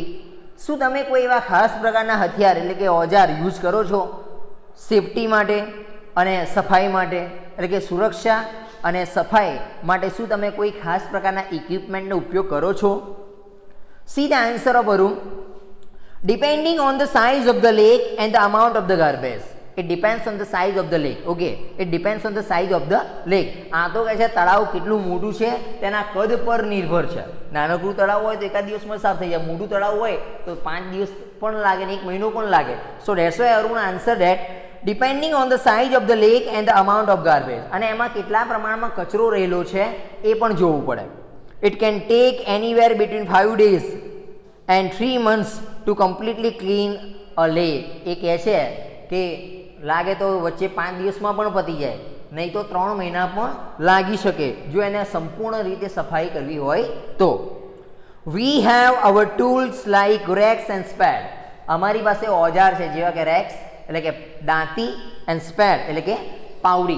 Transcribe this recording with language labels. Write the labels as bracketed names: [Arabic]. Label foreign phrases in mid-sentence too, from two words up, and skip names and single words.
[Gujarati] શું તમે કોઈ એવા ખાસ પ્રકારના હથિયાર એટલે કે ઓજાર યુઝ કરો છો સેફટી માટે અને સફાઈ માટે, એટલે કે સુરક્ષા અને સફાઈ માટે શું તમે કોઈ ખાસ પ્રકારના ઇક્વિપમેન્ટનો ઉપયોગ કરો છો? [English] See the answer of Arun. Depending on the size of the lake and the amount of the garbage. It depends on the size of the lake. Okay, it depends on the size of the lake. [Gujarati] આ તો કહે છે તળાવ કેટલું મોટું છે તેના કદ પર નિર્ભર છે. નાનકડું તળાવ હોય તો એકાદ દિવસમાં સાફ થઈ જાય, મોટું તળાવ હોય તો 5 દિવસ પણ લાગે ને 1 મહિનો પણ લાગે. [English] So that's why Arun answer that depending on the size of the lake and the amount of garbage. [Gujarati] અને એમાં કેટલા પ્રમાણમાં કચરો રહેલો છે એ પણ જોવું પડે. [English] It can take anywhere between 5 days and 3 months to completely clean a lake. [Gujarati] એ કહે છે કે લાગે તો વચ્ચે 5 દિવસમાં પણ પતી જાય, નહીં તો 3 મહિના પણ લાગી શકે જો એને સંપૂર્ણ રીતે સફાઈ કરવી હોય તો. [English] We have our tools like rakes and spade. [Gujarati] અમારી પાસે ઓજાર છે જેવા કે રેક્સ એટલે કે દાંતી [English] and spade [Gujarati] એટલે કે પાવડી.